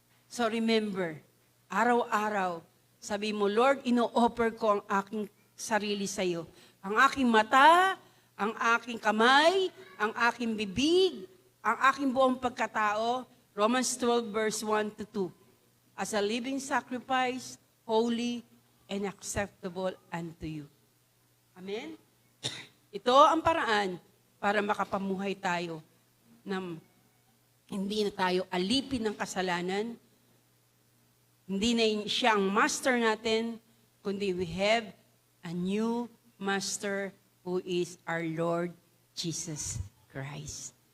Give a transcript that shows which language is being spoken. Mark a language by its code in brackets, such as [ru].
[en] So remember, [tl] araw-araw, sabi mo, Lord, ino-offer ko ang aking sarili sa iyo. Ang aking mata, ang aking kamay, ang aking bibig, ang aking buong pagkatao. [en] Romans 12 verse 1 to 2. As a living sacrifice, holy and acceptable unto you. Amen? [tl] Ito ang paraan para makapamuhay tayo na hindi na tayo alipin ng kasalanan. Hindi na siya ang master natin, kundi [en] we have a new master who is our Lord Jesus Christ.